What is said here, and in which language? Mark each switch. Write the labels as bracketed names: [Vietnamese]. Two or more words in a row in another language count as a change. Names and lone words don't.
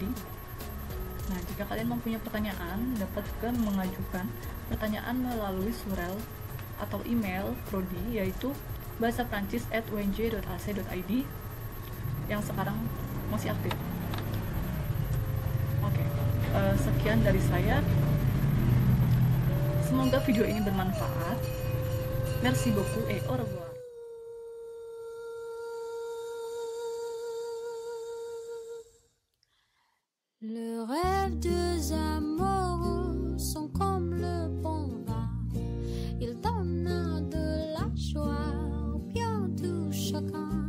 [Indonesian] Nah, jika kalian mempunyai pertanyaan, dapat juga mengajukan pertanyaan melalui surel atau email prodi, yaitu bahasaprancis@unj.ac.id yang sekarang masih aktif. Oke, sekian dari saya. Semoga video ini bermanfaat. [French] Merci beaucoup et au revoir. Le rêve deux amoureux sont comme le bon vin. Ils donnent de la joie au bien du chacun.